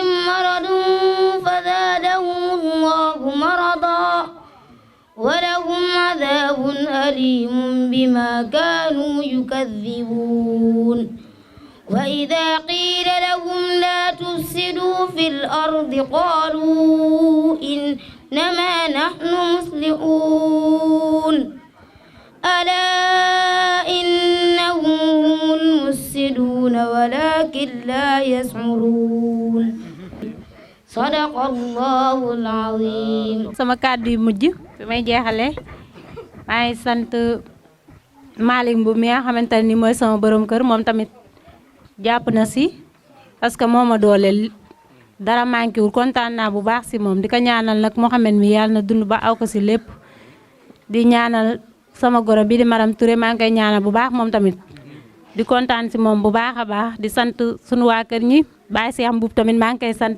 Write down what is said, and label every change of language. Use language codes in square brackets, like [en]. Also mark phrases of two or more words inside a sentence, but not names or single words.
[ar] مرض فزادهم الله مرضا ولهم عذاب أليم بما كانوا يكذبون وإذا قيل لهم لا تفسدوا في الأرض قالوا إنما نحن مصلحون ألا إنهم هم المفسدون ولكن لا يشعرون صدق الله العظيم. [wo] sama kàddu yu mujj fi may jeexale maa ngi sant Malick Mbow mi nga xamante ni mooy sama borom kër moom tamit jàpp na si [fr] parce que [wo] moo ma dooleel dara manqué wul kontaan naa bu baax si moom di ko ñaanal nag Mouhamed mi yàlla na dund ba aw ko si lépp di ñaanal sama goro bi di Maram Touré maa ngi koy ñaanal bu baax moom tamit di kontaan si moom bu baax a baax di sant sunu waa kër ñi Baye Cheikh Mbow tamit maa ngi koy sant.